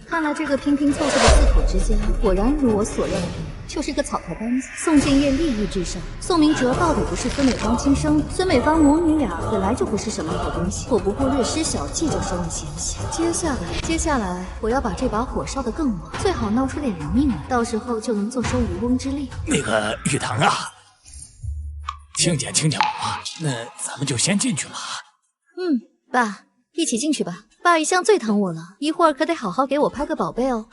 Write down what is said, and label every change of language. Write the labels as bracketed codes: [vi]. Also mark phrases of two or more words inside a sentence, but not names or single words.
[zh] 看來這個拼拼湊湊的四口之家，果然如我所料的，就是個草台班子。宋建業利益至上，宋明哲到底不是孫美芳親生的，孫美芳母女倆本來就不是什麼好東西，我不過略施小計就收了嫌隙。接下來我要把這把火燒得更猛，最好鬧出點人命來，到時候就能坐收漁翁之利。那個玉堂啊，聽見我，那咱們就先進去吧。爸，一起進去吧。爸一向最疼我了，一會兒可得好好給我拍個寶貝哦。